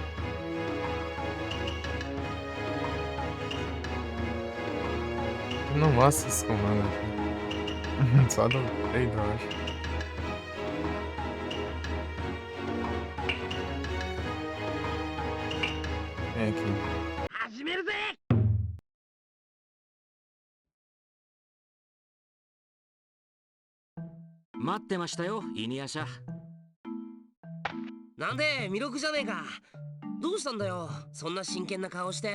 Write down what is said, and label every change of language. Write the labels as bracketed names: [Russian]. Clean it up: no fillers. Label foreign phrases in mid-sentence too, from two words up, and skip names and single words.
[Portuguese] Não mostra esses comandos aqui. Só do trade, eu acho. Vem aqui. [Japanese] 始めるぜ。待ってましたよ、犬夜叉。なんで魅力じゃねえか。どうしたんだよ、そんな真剣な顔して。